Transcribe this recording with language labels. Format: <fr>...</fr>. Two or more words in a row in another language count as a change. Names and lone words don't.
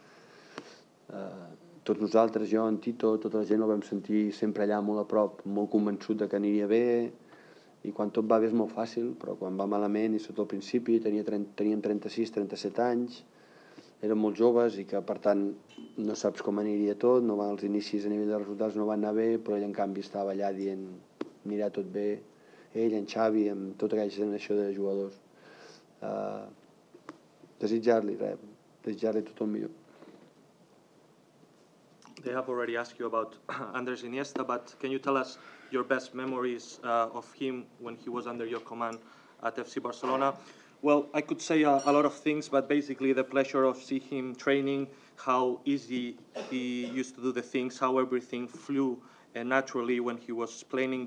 <ca>Tots nosaltres, jo, en Tito, tota la gent el vam sentir sempre allà molt a prop, molt convençut que aniria bé, i quan tot va bé és molt fàcil, però quan va malament, i sobretot al principi, teníem 36, 37 anys, érem molt joves i que per tant no saps com aniria tot, els inicis a nivell de resultats no van anar bé, però ell en canvi estava allà dient anirà tot bé, ell, en Xavi, amb tota aquella generació de jugadors. Desitjar-li tot el millor.</ca> <en>They have already asked you about Andrés Iniesta, but can you tell us your best memories of him when he was under your command at FC Barcelona? Well, I could say a lot of things, but basically the pleasure of seeing him training, how easy he used to do the things, how everything flew naturally when he was playing.</en>